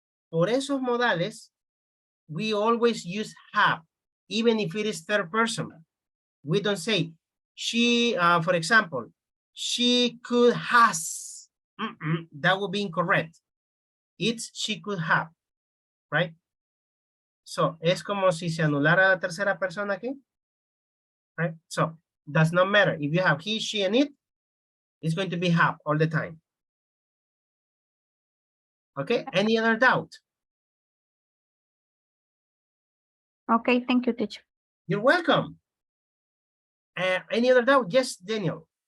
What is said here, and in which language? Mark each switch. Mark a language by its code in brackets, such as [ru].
[es] Por esos modales, [en] we always use have, even if it is third person. We don't say she, for example, she could has. That would be incorrect. It's she could have, right? [es] So, es como si se anulara la tercera persona aquí, right? [en] So, does not matter. If you have he, she, and it, it's going to be have all the time. Okay, any other doubt? Okay, thank you, teacher. You're welcome. Any other doubt? Yes, Daniel.